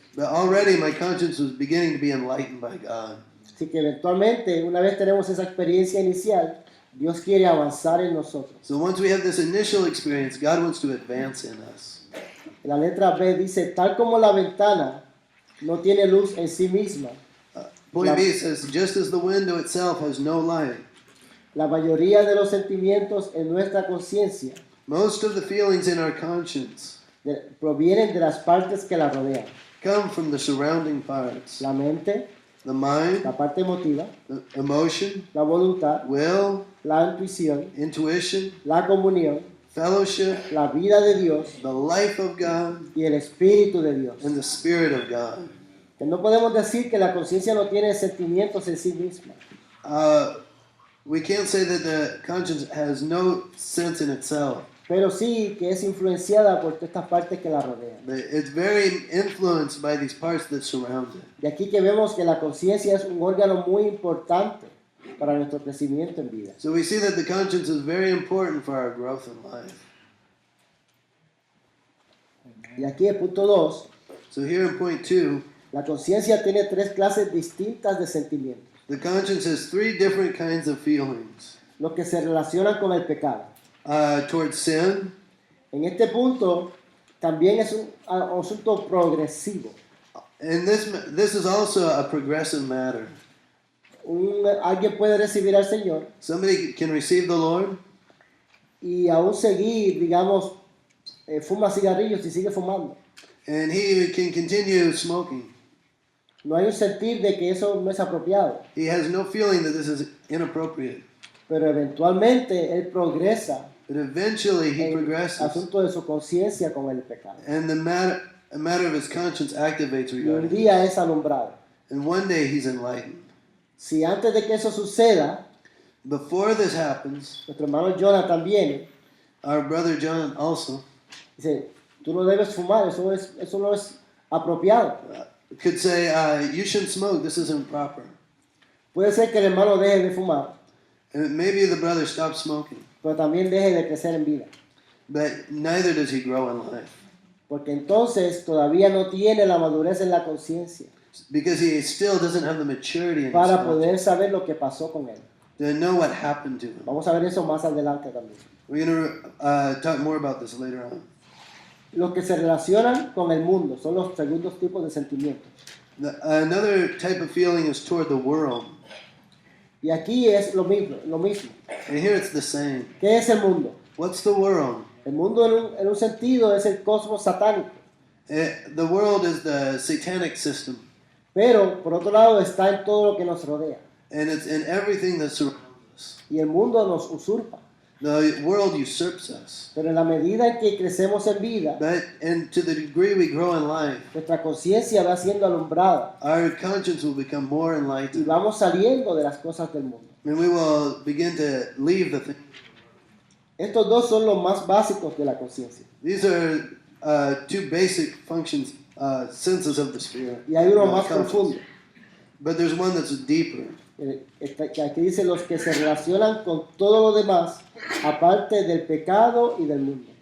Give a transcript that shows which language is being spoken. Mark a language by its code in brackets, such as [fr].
[en] But already my conscience was beginning to be enlightened by God. [es] Así que eventualmente, una vez tenemos esa experiencia inicial, Dios quiere avanzar en nosotros. [en] So once we have this initial experience, God wants to advance in us. [es] La letra B dice, tal como la ventana no tiene luz en sí misma, [en] Point B says, just as the window itself has no light, [es] la mayoría de los sentimientos en nuestra conciencia [en] most of the feelings in our conscience [es] provienen de las partes que la rodean. [en] come from the surrounding parts. [es] La mente, [en] The mind, [es] la parte emotiva, [en] the emotion, [es] la voluntad, [en] will, [es] la intuición, [en] intuition, [es] la comunión, [en] fellowship, [es] la vida de Dios [en] the life of God, [es] y el Espíritu de Dios. [en] and the Spirit of God. [es] Que no podemos decir que la conciencia no tiene sentimientos en sí misma. [en] We can't say that the conscience has no sense in itself. [es] Pero sí que es influenciada por todas estas partes que la rodean. [en] But it's very influenced by these parts that surround it. [es] De aquí que vemos que la conciencia es un órgano muy importante para nuestro crecimiento en vida. [en] So we see that the conscience is very important for our growth in life. [es] Y aquí el punto 2, [en] So here in point 2, [es] la conciencia tiene 3 clases distintas de sentimientos, [en] the conscience has 3 different kinds of feelings. [es] los que se relacionan con el pecado. [en] Towards sin, [es] En este punto también es un asunto progresivo. [en] and this is also a progressive matter. [es] Alguien puede recibir al Señor [en] Somebody can receive the Lord [es] y aún seguir, digamos, fuma cigarrillos y sigue fumando. [en] and he can continue smoking. [es] No hay un sentir de que eso no es apropiado, [en] He has no feeling that this is inappropriate. [es] pero eventualmente él progresa [en] But eventually he [es] en el [en] progresses, [es] asunto de su conciencia con el pecado. [en] and the matter of his conscience activates [es] Y un [en] regarding it. [es] día es alumbrado. [en] And one day he's enlightened. [es] Si antes de que eso suceda, [en] Before this happens, [es] nuestro hermano Jonathan viene [en] our brother John also [es] dice, tú no debes fumar, eso no es apropiado. [en] could say, you shouldn't smoke, this isn't proper. [es] Puede ser que el hermano deje de fumar, [en] And maybe the brother stops smoking, [es] pero también deje de crecer en vida. [en] but neither does he grow in life. [es] Porque entonces todavía no tiene la madurez en la conciencia [en] Because he still doesn't have the maturity in his [es] para [en] conscience [es] poder saber lo que pasó con él. [en] to know what happened to him. [es] Vamos a ver eso más adelante también. [en] We're going to talk more about this later on. [es] Los que se relacionan con el mundo son los segundos tipos de sentimientos. [en] Another type of feeling is toward the world. [es] Y aquí es lo mismo. [en] And here it's the same. [es] ¿Qué es el mundo? [en] What's the world? [es] El mundo en un sentido es el cosmos satánico, [en] The world is the satanic system, [es] pero por otro lado está en todo lo que nos rodea. [en] and it's in everything that surrounds us. [es] Y el mundo nos usurpa. [en] The world usurps us. [es] Pero en la medida en que crecemos en vida, [en] And to the degree we grow in life, [es] nuestra conciencia va siendo alumbrada [en] our conscience will become more [es] y [en] enlightened, [es] vamos saliendo de las cosas del mundo. [en] and we will begin to leave the things. [es] Estos dos son los más básicos de la conciencia. [en] These are two basic functions, senses of the spirit. [es] Y hay uno más [en] conscience. [es] profundo, [en] But there's one that's deeper. [es] que aquí dice los que se relacionan con todo lo demás, aparte del pecado y del mundo.